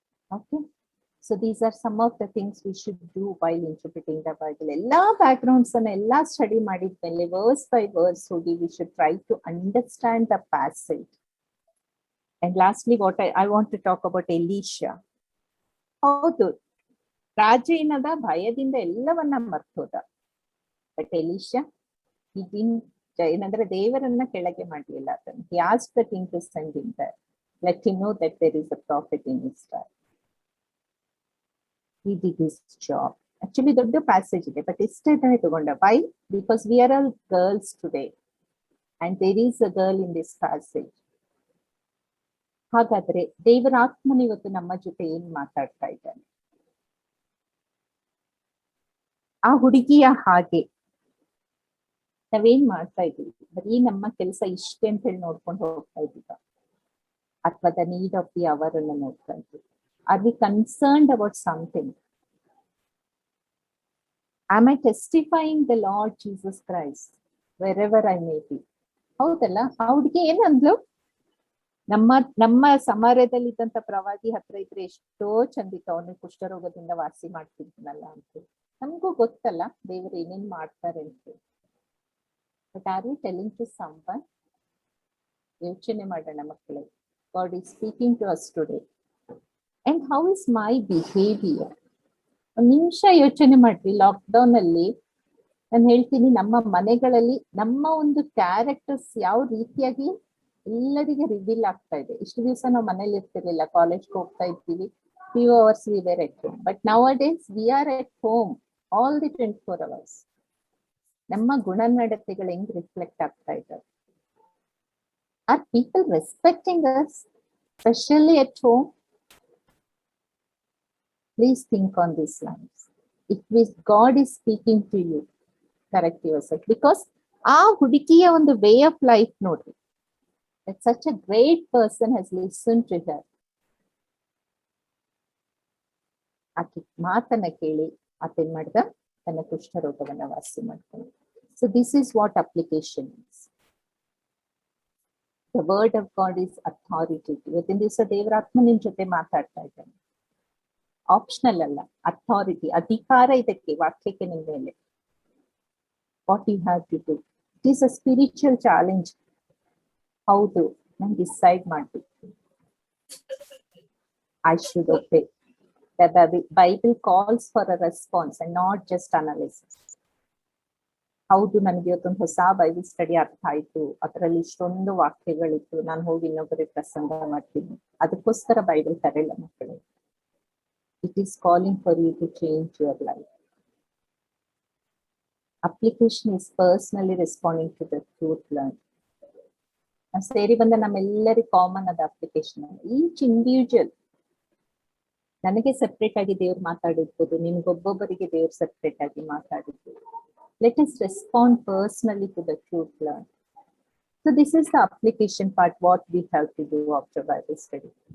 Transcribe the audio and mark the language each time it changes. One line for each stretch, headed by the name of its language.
English: Okay, so these are some of the things we should do while interpreting the Bible. Ella backgrounds and
Kannada: ella study madidmele
English: verse by verse hogi we should try to understand the passage. And lastly, what I want to talk about Elisha.
Kannada: ಹೌದು, ರಾಜ ಏನದ ಭಯದಿಂದ ಎಲ್ಲವನ್ನ ಮರ್ತೋದ. But ಎಲಿಶಾ ಏನಂದ್ರೆ ದೇವರನ್ನ ಕೆಳಗೆ ಮಾಡ್ಲಿಲ್ಲ.
English: ಅದನ್ನು he asked the king to send him there, let him know that there is a prophet in Israel. He did his job.
Kannada: Actually ದೊಡ್ಡ ಪ್ಯಾಸೇಜ್ ಇದೆ, ಬಟ್ ಇಷ್ಟೇ ತಗೊಂಡ.
English: Why? Because we are all girls today and there is a girl in this passage.
Kannada: ಹಾಗಾದ್ರೆ ದೇವರ ಆತ್ಮನ ಇವತ್ತು ನಮ್ಮ ಜೊತೆ ಏನ್ ಮಾತಾಡ್ತಾ ಇದ್ದಾನೆ? ಆ ಹುಡುಗಿಯ ಹಾಗೆ ನಾವೇನ್ ಮಾಡ್ತಾ ಇದೀವಿ? ಬರೀ ನಮ್ಮ ಕೆಲಸ ಇಷ್ಟೇ ಅಂತ ಹೇಳಿ ನೋಡ್ಕೊಂಡು ಹೋಗ್ತಾ ಇದೀವ, ಅಥವಾ
English: the need of the hour
Kannada: ಅನ್ನ ನೋಡ್ತಾ ಇದ್ದೀವಿ?
English: Are we concerned about something? Am I testifying the Lord Jesus Christ wherever I may be?
Kannada: ಹೌದಲ್ಲ? ಆ ಹುಡುಗಿ ಏನಂದ್ಲು? ನಮ್ಮ ಸಮಾರ್ಯದಲ್ಲಿ ಇದ್ದಂತ ಪ್ರವಾದಿ ಹತ್ರ ಇದ್ರೆ ಎಷ್ಟೋ ಚಂದಿತ್ತು, ಅವನು ಕುಷ್ಠರೋಗದಿಂದ ವಾಸಿ ಮಾಡ್ತಿದ್ನಲ್ಲ ಅಂತ. ನಮಗೂ ಗೊತ್ತಲ್ಲ ದೇವರು ಏನೇನ್ ಮಾಡ್ತಾರೆ ಅಂತ.
English: But are we telling to someone?
Kannada: ಯೋಚನೆ ಮಾಡೋಣ ಮಕ್ಕಳೇ.
English: God is speaking to us today. And how is my behavior?
Kannada: ಒಂದು ನಿಮಿಷ ಯೋಚನೆ ಮಾಡ್ರಿ. ಲಾಕ್ಡೌನ್ ಅಲ್ಲಿ ನಾನು ಹೇಳ್ತೀನಿ, ನಮ್ಮ ಮನೆಗಳಲ್ಲಿ ನಮ್ಮ ಒಂದು ಕ್ಯಾರೆಕ್ಟರ್ಸ್ ಯಾವ ರೀತಿಯಾಗಿ ಎಲ್ಲರಿಗೆ ರಿವೀಲ್ ಆಗ್ತಾ ಇದೆ. ಇಷ್ಟು ದಿವಸ ನಾವು ಮನೇಲಿ ಇರ್ತಿರ್ಲಿಲ್ಲ, ಕಾಲೇಜ್ಗೆ ಹೋಗ್ತಾ ಇದ್ದೀವಿ,
English: few hours we were at home. But nowadays we are at home all the 24 hours.
Kannada: ನಮ್ಮ ಗುಣನಡತೆಗಳು ಹೆಂಗ್ ರಿಫ್ಲೆಕ್ಟ್ ಆಗ್ತಾ ಇದ್ದಾವೆ?
English: Are people respecting us, especially at home? Please think on these lines. If God is speaking to you, correct yourself. Because
Kannada: ಆ ಹುಡುಗಿಯ ಒಂದು way of life ನೋಡ್ರಿ,
English: that such a great person has listened to her.
Kannada: ಆಕೆ ಮಾತನ್ನ ಕೇಳಿ ಆತೇನ್ ಮಾಡ್ದ, ತನ್ನ ಕುಷ್ಠರೋಗವನ್ನ ವಾಸಿ ಮಾಡ್ತಾನೆ.
English: So this is what application is. The word of God is authority.
Kannada: ಇವತ್ತಿನ ದಿವಸ ದೇವರ ಆತ್ಮ ನಿನ್ ಜೊತೆ ಮಾತಾಡ್ತಾ ಇದ್ದಾನೆ. ಆಪ್ಷನಲ್ ಅಲ್ಲ, ಅಥಾರಿಟಿ, ಅಧಿಕಾರ ಇದಕ್ಕೆ, ವಾಕ್ಯಕ್ಕೆ ನಿಮ್ ಮೇಲೆ.
English: What you have to do. It is a spiritual challenge.
Kannada: ಹೌದು, ನಾನು ಡಿಸೈಡ್ ಮಾಡ್ಬೇಕು.
English: I should obey. The Bible calls for a response and not just analysis.
Kannada: ಹೌದು, ನನಗೆ ಇವತ್ತೊಂದು ಹೊಸ ಬೈಬಲ್ ಸ್ಟಡಿ ಅರ್ಥ ಆಯ್ತು, ಅದರಲ್ಲಿ ಇಷ್ಟೊಂದು ವಾಕ್ಯಗಳಿತ್ತು, ನಾನು ಹೋಗಿ ಇನ್ನೊಬ್ಬರಿಗೆ ಪ್ರಸಂಗ ಮಾಡ್ತೀನಿ, ಅದಕ್ಕೋಸ್ಕರ ಬೈಬಲ್ ತರಲ್ಲ ಮಕ್ಕಳೇ.
English: It is calling for you to change your life. Application is personally responding to the truth learn.
Kannada: ಸೇರಿ ಬಂದ ನಮ್ಮೆಲ್ಲರಿಗೂ ಕಾಮನ್ ಅದ ಅಪ್ಲಿಕೇಶನ್.
English: each individual,
Kannada: ನನಗೆ ಸೆಪ್ರೇಟ್ ಆಗಿ ದೇವ್ರು ಮಾತಾಡಿರ್ಬೋದು, ನಿಮ್ಗೊಬ್ಬೊಬ್ಬರಿಗೆ ದೇವ್ರು ಸೆಪ್ರೇಟ್ ಆಗಿ ಮಾತಾಡಿರ್ಬೋದು.
English: Let us respond personally to the truth learned. So this is the application part, what we have to do after Bible study.